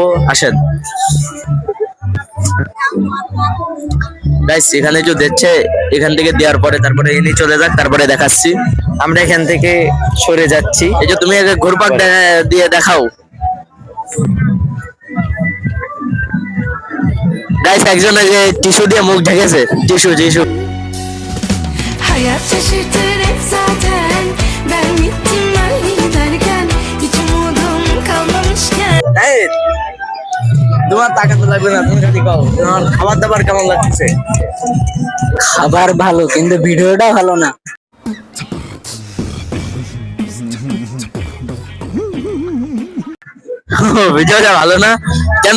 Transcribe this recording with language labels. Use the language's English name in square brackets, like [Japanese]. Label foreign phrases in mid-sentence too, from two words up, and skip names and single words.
[Bangla] আসেন গাইস, এখানে একটু দিচ্ছে, এখান থেকে দেওয়ার পরে তারপরে ইনি চলে যাক, তারপরে দেখাচ্ছি। আমরা এখান থেকে সরে যাচ্ছি। এই যে তুমি আগে ঘুরপাক দিয়ে দেখাও গাইস। একজন যে টিস্যু দিয়ে মুখ ঢেকেছে, টিস্যু টিস্যু। [Turkish] Hayat şaşırtır hep zaten. Ben gittim ben giderken hiç umudum kalmamışken. [Bangla] এই, তোমার তাকাতে লাগবে না, তুমি যদি কও তোমার খাবার দাবার কেমন লাগছে। খাবার ভালো কিন্তু ভিডিওটা ভালো না। ভিডিওটা ভালো না কেন?